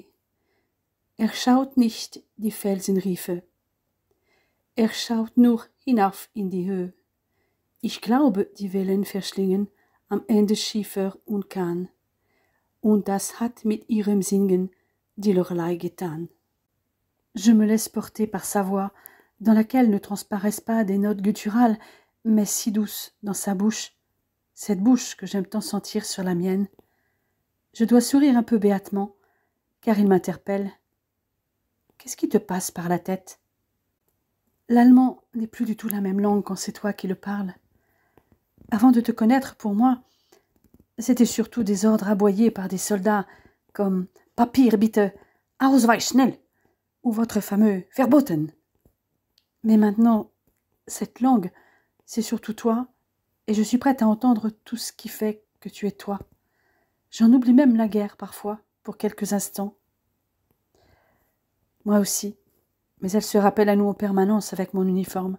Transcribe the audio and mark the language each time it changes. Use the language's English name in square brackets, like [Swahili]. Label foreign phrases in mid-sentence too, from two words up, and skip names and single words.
[German] Er schaut nicht die Felsenriefe, er schaut nur hinauf in die Höhe. Ich glaube, die Wellen verschlingen am Ende Schiefer und Kahn. Und das hat mit ihrem Singen die Loreley getan. [French] Je me laisse porter par sa voix, dans laquelle ne transparaissent pas des notes gutturales, mais si douces dans sa bouche, cette bouche que j'aime tant sentir sur la mienne. Je dois sourire un peu béatement, car il m'interpelle. Qu'est-ce qui te passe par la tête? L'allemand n'est plus du tout la même langue quand c'est toi qui le parles. Avant de te connaître, pour moi, c'était surtout des ordres aboyés par des soldats, comme « [German] Papier bitte, Ausweis schnell [French] » ou votre fameux « Verboten ». Mais maintenant, cette langue, c'est surtout toi, et je suis prête à entendre tout ce qui fait que tu es toi. J'en oublie même la guerre parfois, pour quelques instants. Moi aussi, mais elle se rappelle à nous en permanence avec mon uniforme.